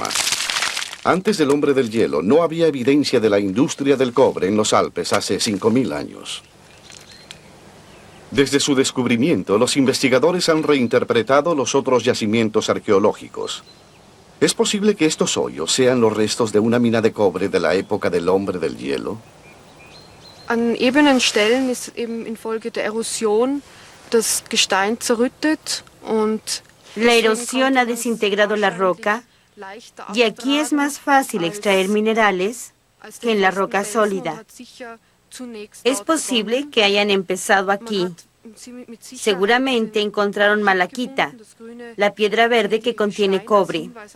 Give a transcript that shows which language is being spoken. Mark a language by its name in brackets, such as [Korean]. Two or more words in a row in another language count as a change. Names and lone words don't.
[Spanish] Antes del hombre del hielo, no había evidencia de la industria del cobre en los Alpes hace 5000 años. Desde su descubrimiento, los investigadores han reinterpretado los otros yacimientos arqueológicos. ¿Es posible que estos hoyos sean los restos de una mina de cobre de la época del hombre del hielo? [German] An ebenen Stellen ist eben infolge der Erosion das Gestein zerrüttet und [Spanish] la erosión ha desintegrado la roca y aquí es más fácil extraer minerales que en la roca sólida. Es posible que hayan empezado aquí. Seguramente encontraron malaquita, la piedra verde que contiene cobre.